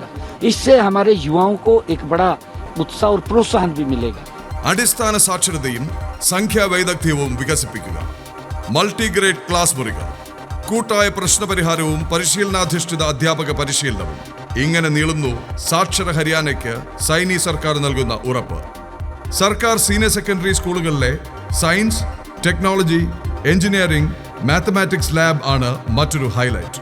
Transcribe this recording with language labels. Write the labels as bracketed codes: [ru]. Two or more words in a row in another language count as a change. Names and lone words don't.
[hi] इससे हमारे युवाओं को एक बड़ा उत्साह और प्रोत्साहन भी मिलेगा. [ml] അടിസ്ഥാന സാക്ഷരതയും സംഖ്യാവൈദഗ്ധ്യവും വികസിപ്പിക്കുക, മൾട്ടിഗ്രേഡ് ക്ലാസ് മുറികൾ, കൂട്ടായ പ്രശ്നപരിഹാരവും പരിശീലനാധിഷ്ഠിത അധ്യാപക പരിശീലനവും. ഇങ്ങനെ നീളുന്നു സാക്ഷര ഹരിയാനയ്ക്ക് സൈനി സർക്കാർ നൽകുന്ന ഉറപ്പ്. സർക്കാർ [en] senior secondary [ml] സ്കൂളുകളിലെ [en] science, technology, engineering, mathematics lab [ml] ആണ് മറ്റൊരു ഹൈലൈറ്റ്.